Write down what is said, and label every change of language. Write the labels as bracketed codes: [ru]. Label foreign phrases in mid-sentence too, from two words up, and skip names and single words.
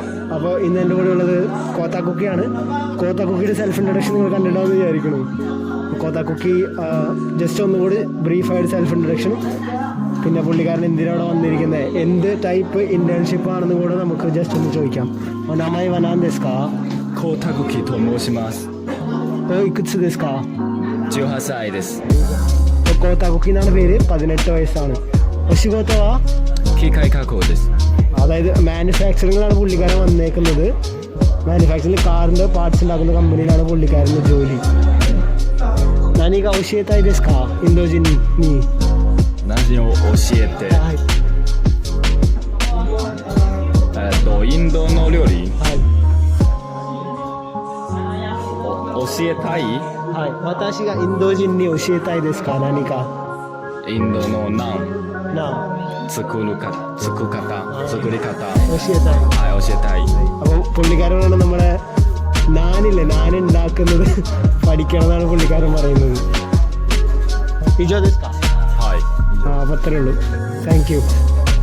[ml] അപ്പോൾ ഇന്ന് എൻ്റെ കൂടെ ഉള്ളത് കോത്താക്കുക്കിയാണ്. കോത്താക്കുക്കിയുടെ [en] self introduction [ml] നിങ്ങൾ കണ്ടിട്ടുണ്ടാവുമെന്ന് വിചാരിക്കുന്നു. കോത്താക്കുക്കി ജസ്റ്റ് ഒന്നുകൂടി ബ്രീഫായിട്ട് [en] self introduction, [ml] പിന്നെ പുള്ളിക്കാരൻ എന്തിനവിടെ വന്നിരിക്കുന്നത്, എന്ത് [en] type internship [ml] ആണെന്ന് കൂടെ നമുക്ക് ജസ്റ്റ് ഒന്ന് ചോദിക്കാം. [ja] お名前は何ですか? コウタグキと申します。いくつですか？ 18歳です。 [ml] കോത്താക്കുക്കി എന്നാണ് പേര്. 18 വയസ്സാണ്. [ja] ഒഷിഗോത്തോ? 機械加工です。 [ml] അതായത് മാനുഫാക്ചറിങ്ങിലാണ് പുള്ളിക്കാരൻ വന്നേക്കുന്നത്. മാനുഫാക്ചറിങ് കാറിൻ്റെ പാർട്സ് ഉണ്ടാക്കുന്ന കമ്പനിയിലാണ് പുള്ളിക്കാരൻ്റെ ജോലി. [ja] 何か教えたいですか？インド人に何を教えて、インドの料理教えたい。はい、私がインド人に教えたいですか？何かインドのナンな作り方教えたい。はい教えたい。 [ml] അപ്പോൾ പുള്ളിക്കാരനാണ് നമ്മുടെ നാനില്ലേ, നാൻ ഉണ്ടാക്കുന്നത് പഠിക്കണം എന്നാണ് പുള്ളിക്കാരൻ പറയുന്നത്. [ja] 以上ですか? はい。 [ml] അപ്പോൾ അത്രേ ഉള്ളൂ. [en] thank you.